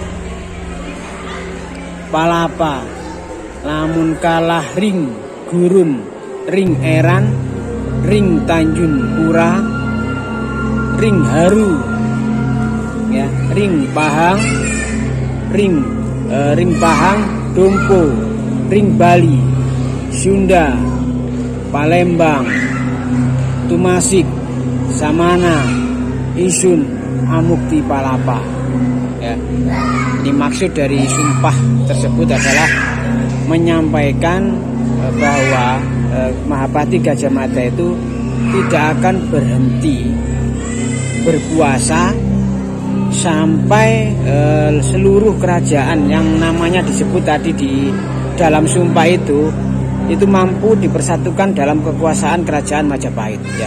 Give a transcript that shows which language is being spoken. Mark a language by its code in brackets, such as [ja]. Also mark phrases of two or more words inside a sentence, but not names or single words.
[kaw] palapa lamun kalah ring gurum ring eran ring Tanjung Pura ring haru ya ring pahang ring pahang dompo ring Bali Sunda Palembang Tumasik Samana isun amukti palapa ya. [id] Ini maksud dari sumpah tersebut adalah menyampaikan bahwa Mahapati Gajah Mada itu tidak akan berhenti berpuasa sampai seluruh kerajaan yang namanya disebut tadi di dalam sumpah itu mampu dipersatukan dalam kekuasaan kerajaan Majapahit ya.